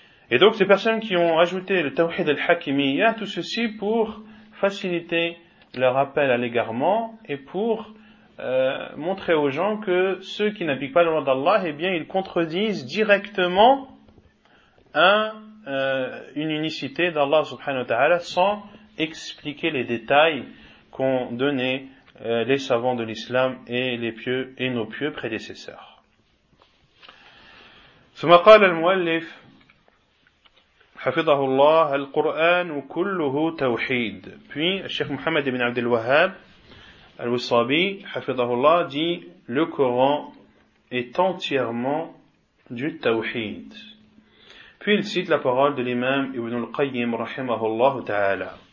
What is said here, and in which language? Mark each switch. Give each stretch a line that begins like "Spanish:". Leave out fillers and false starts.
French: Et donc, ces personnes qui ont ajouté le tawhid al-hakimiyya, tout ceci pour faciliter leur appel à l'égarement et pour montrer aux gens que ceux qui n'appliquent pas la loi d'Allah, eh bien, ils contredisent directement une unicité d'Allah subhanahu wa ta'ala sans expliquer les détails qu'ont donné les savants de l'islam et les pieux et nos pieux prédécesseurs.
Arabic: Thumma qala al-mu'allif حفظه الله القرآن كله توحيد.
French: Puis الشيخ محمد بن عبد الوهاب الوصابي
Arabic: حفظه الله
French: dit le Coran est entièrement du توحيد. Puis il cite la parole de l'imam Ibn al-Qayyim
Arabic: رحمه الله تعالى.